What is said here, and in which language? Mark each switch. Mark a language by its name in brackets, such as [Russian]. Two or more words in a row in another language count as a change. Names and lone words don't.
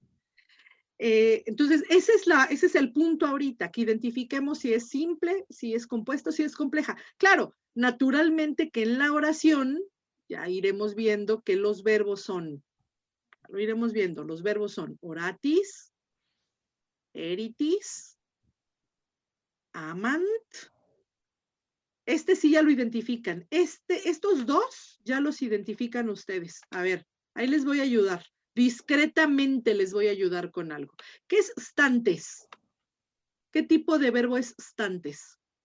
[Spanish] Entonces, ese es el punto ahorita, que identifiquemos si es simple, si es compuesto, si es compleja. Claro, naturalmente que en la oración ya iremos viendo que los verbos son, lo iremos viendo, los verbos son [Latin] oratis, eritis, amant. [Spanish] Sí ya lo identifican. Estos dos ya los identifican ustedes. A ver, ahí les voy a ayudar. Discretamente les voy a ayudar con algo. ¿Qué es stantes? ¿Qué tipo de verbo es stantes?